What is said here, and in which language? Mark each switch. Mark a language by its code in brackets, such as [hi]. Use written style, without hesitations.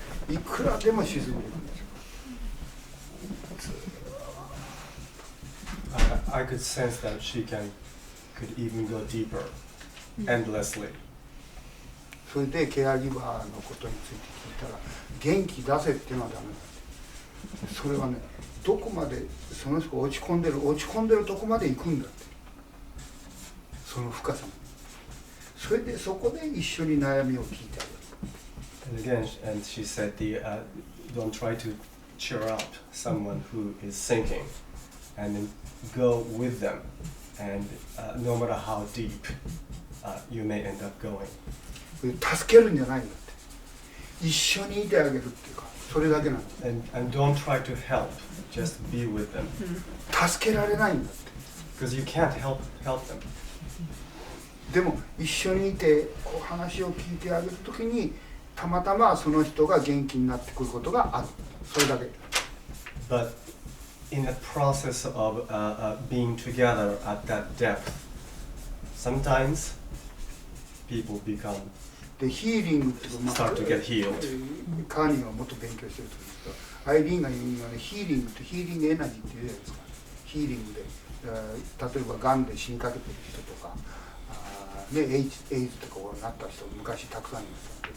[ja] いくらでも沈んでいくんですよ。 [en] I could sense that she could even go deeper, endlessly. [ja] それでケアギバーのことについて聞いたら、元気出せっていうのはダメだ。それはね、どこまでその人が落ち込んでるとこまで行くんだって。その深さまで。それでそこで一緒に悩みを聞いてあげる。 [en] And again, and she said, don't try to cheer up someone who is sinking, and then go with them, and no matter how deep you may end up going. [ja] 助けるんじゃないんだって。一緒にいてあげるっていうか、それだけなの。 [en] And don't try to help, just be with them. [ja] 助けられないんだって。 [en] Because you can't help them. [ja] でも一緒にいてこう話を聞いてあげるときにたまたまその人が元気になってくることがある。それだけ。 [en] But in the process of being together at that depth, sometimes people become [ja] でヒーリングっていうのは、 [en] start to get healed. [ja] カーニーはもっと勉強してると思うんですけど、アイリーンが言うにはね、ヒーリングってヒーリングエナジーって言うじゃないですか。ヒーリングで、例えばがんで死にかけてる人とか、エイズとかなった人昔たくさんいますよ。